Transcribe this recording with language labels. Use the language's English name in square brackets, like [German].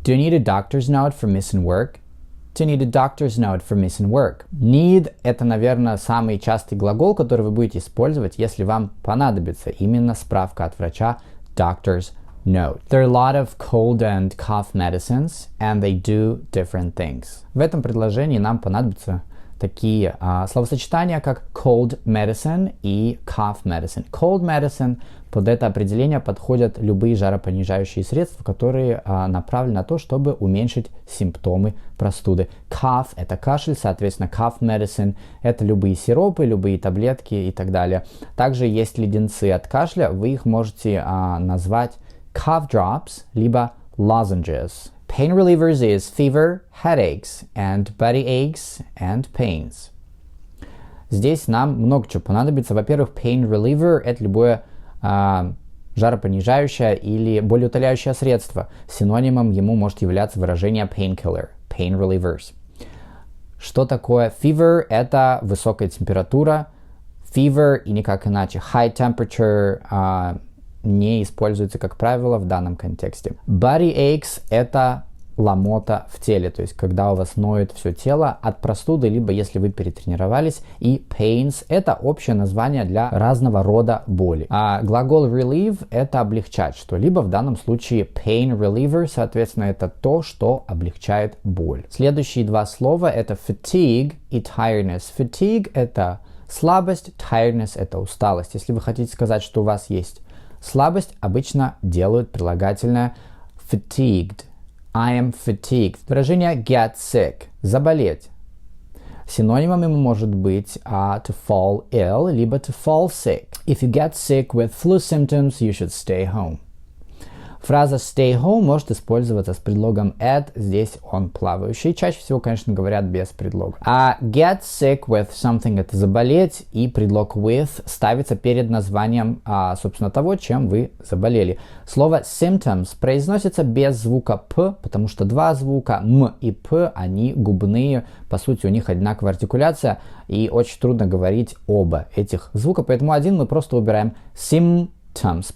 [English] Do you need a doctor's note for missing work? Do you need a doctor's note for missing work? [Russian] Need – это, наверное, самый частый глагол, который вы будете использовать, если вам понадобится именно справка от врача doctor's note. [English] There are a lot of cold and cough medicines, and they do different things. [Russian] В этом предложении нам понадобятся такие словосочетания, как cold medicine и cough medicine. Cold medicine – под это определение подходят любые жаропонижающие средства, которые направлены на то, чтобы уменьшить симптомы простуды. Cough – это кашель, соответственно, cough medicine – это любые сиропы, любые таблетки и так далее. Также есть леденцы от кашля, вы их можете назвать cough drops, либо lozenges. [English] Pain relievers is fever, headaches, and body aches and pains. [Russian] Здесь нам много чего понадобится. Во-первых, pain reliever – это любое жаропонижающее или болеутоляющее средство. Синонимом ему может являться выражение painkiller, pain relievers. Что такое fever? Это высокая температура. Fever и никак иначе. High temperature не используется, как правило, в данном контексте. Body aches – это ломота в теле, то есть когда у вас ноет все тело от простуды, либо если вы перетренировались. И pains – это общее название для разного рода боли. А глагол relieve – это облегчать что-либо, в данном случае pain reliever, соответственно, это то, что облегчает боль. Следующие два слова – это fatigue и tiredness. Fatigue – это слабость, tiredness – это усталость. Если вы хотите сказать, что у вас есть слабость, обычно делают прилагательное fatigued. [English] I am fatigued. [Russian] Выражение get sick – заболеть. Синонимом ему может быть to fall ill, либо to fall sick. [English] If you get sick with flu symptoms, you should stay home. [Russian] Фраза stay home может использоваться с предлогом at, здесь он плавающий. Чаще всего, конечно, говорят без предлога. А get sick with something – это заболеть, и предлог with ставится перед названием, собственно, того, чем вы заболели. Слово symptoms произносится без звука п, потому что два звука м и п, они губные, по сути, у них одинаковая артикуляция, и очень трудно говорить оба этих звука, поэтому один мы просто убираем symptoms.